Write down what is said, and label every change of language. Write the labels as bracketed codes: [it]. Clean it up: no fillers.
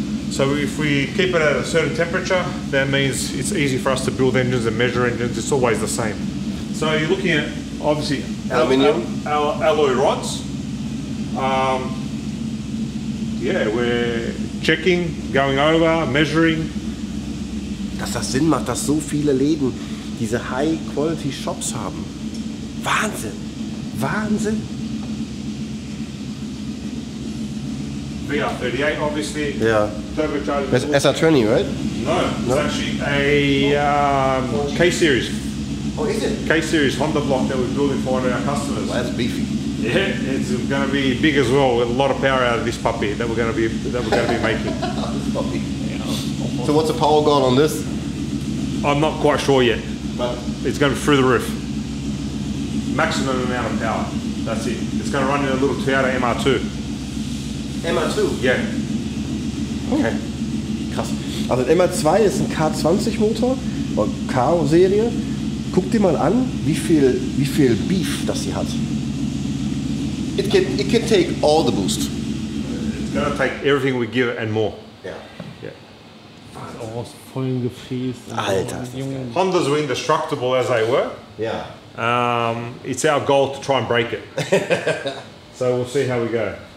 [en] So if we keep it at a certain temperature, that means it's easy for us to build engines and measure engines. It's always the same. So you're looking at obviously aluminium, alloy rods. Yeah, we're checking, going over, measuring. [de] Dass das Sinn macht, dass so viele Läden diese High-Quality-Shops haben. Wahnsinn! Wahnsinn! [en] VR38 obviously. Yeah. Turbocharged. That's SR20, right? No, it's actually a K-Series. Oh, is it? K-Series Honda block that we're building for one of our customers. Well, that's beefy. Yeah, it's going to be big as well. With a lot of power out of this puppy that we're going to be making. This puppy. So what's the power going on this? I'm not quite sure yet, But it's going to be through the roof. Maximum amount of power. That's it. It's going to run in a little Toyota MR2. MR2? Yeah. [de] Okay. Krass. Also der MR2 ist ein K20 Motor, K-Serie. Guck dir mal an, wie viel Beef das hier hat. [en] It can take all the boost. It's gonna take everything we give it and more. Yeah. [de] Auch aus vollen Gefäß. Alter. [en] Hondas were indestructible as they were. Yeah. It's our goal to try and break it. So we'll see how we go.